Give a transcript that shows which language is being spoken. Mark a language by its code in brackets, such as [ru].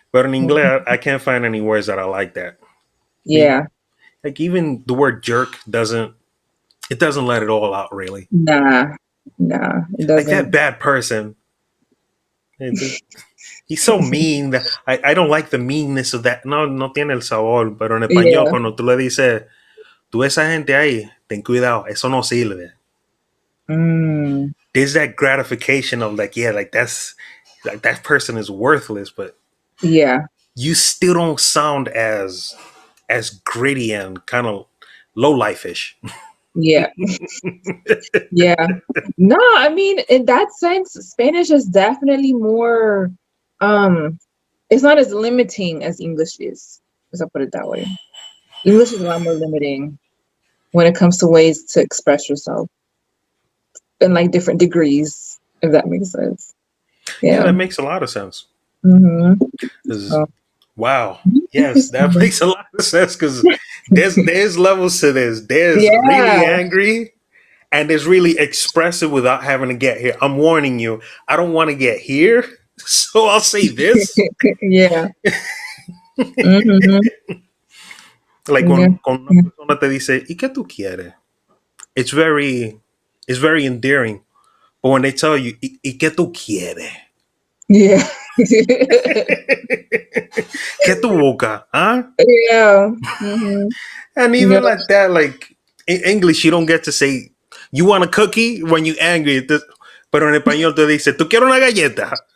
[en] But in English, I can't find any words that are like that. Yeah. Like even the word jerk doesn't let it all out really. Nah. Nah. It Like that doesn't. bad person. it- He's so mean. I don't like the meanness of that. [es] No, no tiene el sabor. Pero en español, [en] Yeah. [es] cuando tú le dices, tú esa gente ahí, ten cuidado, eso no sirve. Mm. [en] There's that gratification of like, yeah, like that person is worthless, but Yeah. you still don't sound as gritty and kind of low life-ish. Yeah. Yeah. No, I mean, in that sense, Spanish is definitely more it's not as limiting as English is. Let's put it that way. English is a lot more limiting when it comes to ways to express yourself in like different degrees if that makes sense. Yeah, Yeah. that makes a lot of sense. Mm-hmm. 'Cause, So, wow. Yes, that interesting. makes a lot of sense because there's levels to this. There's Yeah. really angry and there's really expressive without having to get here. I'm warning you, I don't want to get here, so I'll say this. Yeah. Mm-hmm. Like Yeah. [es] con una persona te dice, ¿y qué tú quieres? [en] It's very, it's very endearing. But when they tell you, [es] ¿y qué tú quieres? [en] Yeah. [es] ¿Qué tu boca? Huh? [en] Yeah. Mm-hmm. And Yeah. even like that, like in English, you don't get to say, you want a cookie when you angry. [es] Pero en español te dice, ¿tú quieres una galleta?